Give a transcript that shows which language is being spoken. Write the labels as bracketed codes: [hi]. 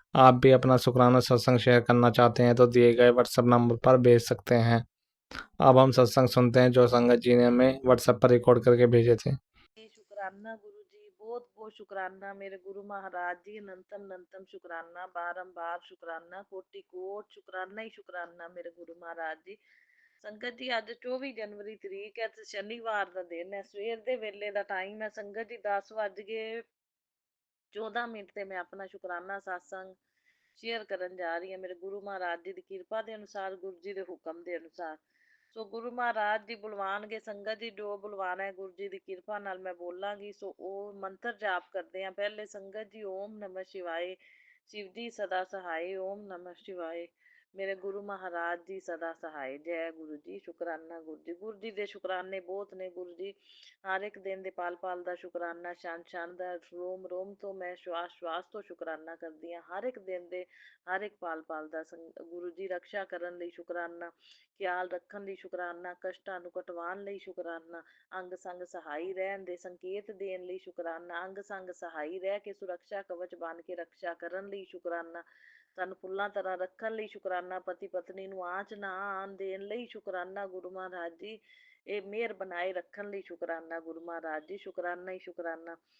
[hi] आप भी अपना शुक्राना सत्संग शेयर करना चाहते हैं तो दिए गए व्हाट्सएप नंबर पर भेज सकते हैं। अब हम सत्संग सुनते हैं जो संगत जी ने हमें व्हाट्सएप पर रिकॉर्ड करके भेजे थे। शुक्राना गुरु जी, बहुत बहुत शुक्राना मेरे गुरु महाराज जी, अनंतम अनंतम शुक्राना, बारंबार शुक्राना, कोटि कोट शुक्राना ही शुक्राना मेरे गुरु महाराज जी। संगत जी, [pa] ਅੱਜ 24 ਜਨਵਰੀ ਤਰੀਕ ਹੈ ਤੇ ਸ਼ਨੀਵਾਰ ਦਾ ਦਿਨ ਹੈ। ਸਵੇਰ ਦੇ ਵੇਲੇ ਦਾ ਟਾਈਮ ਹੈ ਸੰਗਤ ਜੀ, 10:14 ਤੇ ਮੈਂ ਆਪਣਾ ਸ਼ੁਕਰਾਨਾ satsang ਸ਼ੇਅਰ ਕਰਨ ਜਾ ਰਹੀ ਹਾਂ ਮੇਰੇ ਗੁਰੂ ਮਹਾਰਾਜ ਜੀ ਦੀ ਕਿਰਪਾ ਦੇ ਅਨੁਸਾਰ, ਗੁਰੂ ਜੀ ਦੇ ਹੁਕਮ ਦੇ ਅਨੁਸਾਰ। ਸੋ ਗੁਰੂ ਮਹਾਰਾਜ ਜੀ ਬੁਲਵਾਨਗੇ ਸੰਗਤ ਜੀ, ਜੋ ਬੁਲਵਾਣਾ ਹੈ ਗੁਰੂ ਜੀ ਦੀ ਕਿਰਪਾ ਨਾਲ ਮੈਂ ਬੋਲਾਂਗੀ। ਸੋ ਉਹ ਮੰਤਰ ਜਾਪ ਕਰਦੇ ਹਾਂ ਪਹਿਲੇ ਸੰਗਤ ਜੀ। [hi] ਓਮ ਨਮः शिवाय, शिव जी सदा सहाय, ओम नमः शिवाय, [pa] ਮੇਰੇ ਗੁਰੂ ਮਹਾਰਾਜ ਜੀ ਸਦਾ ਸਹਾय। ਜੈ ਗੁਰੂ ਜੀ, ਸ਼ੁਕਰਾਨਾ ਗੁਰੂ ਜੀ। ਗੁਰੂ ਜੀ ਦੇ ਸ਼ੁਕਰਾਨੇ ਬਹੁਤ ਨੇ ਗੁਰੂ ਜੀ। ਹਰ ਇੱਕ ਦਿਨ ਦੇ ਪਲ ਪਲ ਦਾ ਸ਼ੁਕਰਾਨਾ, ਛਣ ਛਣ ਦਾ, ਰੋਮ ਰੋਮ ਤੋਂ ਮੈਂ ਸ਼ਵਾਸ ਸ਼ਵਾਸ ਤੋਂ ਸ਼ੁਕਰਾਨਾ ਕਰਦੀ ਹਾਂ। ਹਰ ਇੱਕ ਦਿਨ ਦੇ ਹਰ ਇੱਕ ਪਲ ਪਲ ਦਾ ਗੁਰੂ ਜੀ ਰਕਸ਼ਾ ਕਰਨ ਲਈ ਸ਼ੁਕਰਾਨਾ, ਖਿਆਲ ਰੱਖਣ ਲਈ ਸ਼ੁਕਰਾਨਾ, ਕਸ਼ਟਾਂ ਨੂੰ ਕਟਵਾਉਣ ਲਈ ਸ਼ੁਕਰਾਨਾ, ਅੰਗ ਸੰਗ ਸਹਾਈ ਰਹਿਣ ਦੇ ਸੰਕੇਤ ਦੇਣ ਲਈ ਸ਼ੁਕਰਾਨਾ, ਅੰਗ ਸੰਗ ਸਹਾਈ ਰਹਿ ਕੇ ਸੁਰੱਖਿਆ ਕਵਚ ਬਣ ਕੇ ਰਕਸ਼ਾ ਕਰਨ ਲਈ ਸ਼ੁਕਰਾਨਾ, ਸਾਨੂੰ ਫੁੱਲਾਂ ਤਰ੍ਹਾਂ ਰੱਖਣ ਲਈ ਸ਼ੁਕਰਾਨਾ, ਪਤੀ ਪਤਨੀ ਨੂੰ ਆਂਚ ਨਾ ਆਉਣ ਦੇਣ ਲਈ ਸ਼ੁਕਰਾਨਾ ਗੁਰੂ ਮਹਾਰਾਜ ਜੀ, ਇਹ ਮਿਹਰ ਬਣਾਏ ਰੱਖਣ ਲਈ ਸ਼ੁਕਰਾਨਾ ਗੁਰੂ ਮਹਾਰਾਜ ਜੀ, ਸ਼ੁਕਰਾਨਾ ਹੀ ਸ਼ੁਕਰਾਨਾ।